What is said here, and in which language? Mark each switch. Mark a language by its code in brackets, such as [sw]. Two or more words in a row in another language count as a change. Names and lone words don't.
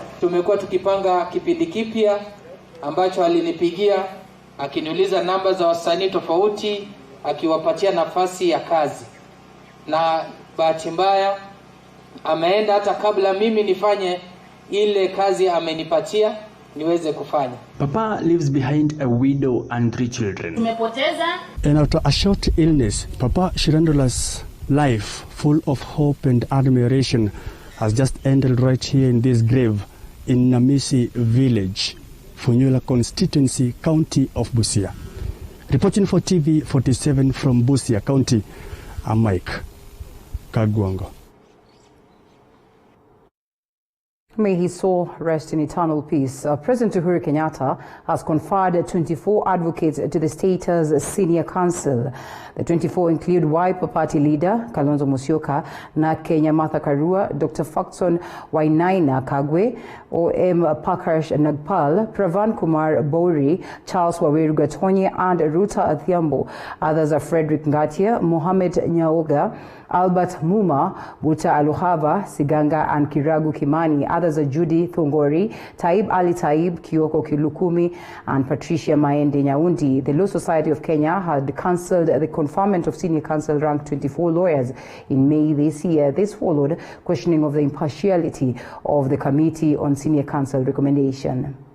[sw] Tumekuwa tukipanga kipindi kipya ambacho alinipigia akiniuliza namba za wasanii tofauti, akiwapatia nafasi ya kazi. Na bahati mbaya ameenda hata kabla mimi nifanye ile kazi amenipatia niweze kufanya. [en] Papa leaves behind a widow and 3 children. [sw] Tumepoteza. [en] And after a short illness, Papa Shirandula's life, full of hope and admiration, has just ended right here in this grave in Namisi village, Funyula constituency, county of Busia. Reporting for TV47 from Busia County, I'm Mike Kagwango. May his soul rest in eternal peace. President Uhuru Kenyatta has conferred 24 advocates to the state's senior council. The 24 include Wiper Party leader Kalonzo Musyoka, na Kenya Martha Karua, Dr. Faxon Wainaina Kagwe, O.M. Pakarsh Nagpal, Pravan Kumar Bori, Charles Waweru Gatonye, and Ruta Athiambo. Others are Frederick Ngatia, Mohamed Nyaoga, Albert Muma, Buta Aluhava, Siganga, and Kiragu Kimani. Others are Judy Thongori, Taib Ali Taib, Kioko Kilukumi, and Patricia Maende Nyaundi. The Law Society of Kenya had cancelled the conferment of senior council ranked 24 lawyers in May this year. This followed questioning of the impartiality of the Committee on Senior Council recommendation.